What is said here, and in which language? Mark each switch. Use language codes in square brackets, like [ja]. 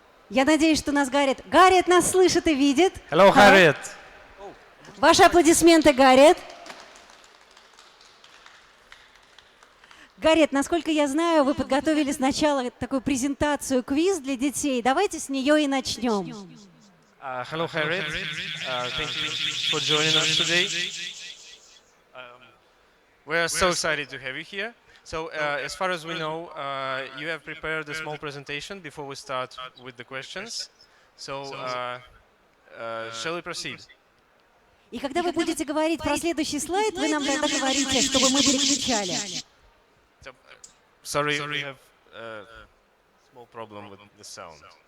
[ru] Я надеюсь, что нас Гарриет нас слышит и видит. [en] Hello, Harriet. [ru] Ваши аплодисменты, Гарриет. Гарриет, насколько я знаю, вы подготовили сначала такую презентацию, квиз для детей. Давайте с нее и начнем. [en] Hello, Harriet. Thank you for joining us today. We are so excited to have you here. So, as far as we know, you have prepared a small presentation before we start with the questions. So, shall we proceed? [ru] И когда вы будете говорить про следующий слайд, вы нам тогда говорите, чтобы мы переключали. [en] So, sorry, we have a small problem with the sound.